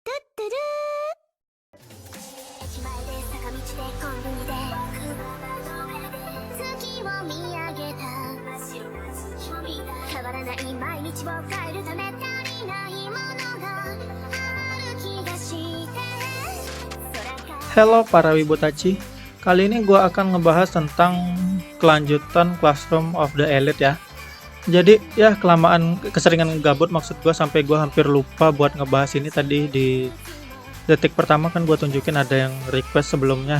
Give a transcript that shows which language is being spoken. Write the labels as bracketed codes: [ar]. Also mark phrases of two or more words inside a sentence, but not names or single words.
[ja] トゥル駅前で坂道でコンビニで月を見上げた変わらない毎日を変えるため足りないものがある気がして [id] Halo para Wibotachi, kali ini gue akan ngebahas tentang kelanjutan Classroom of the Elite ya. Jadi ya kelamaan keseringan gabut maksud gue sampai gue hampir lupa buat ngebahas ini. Tadi di detik pertama kan gue tunjukin ada yang request sebelumnya.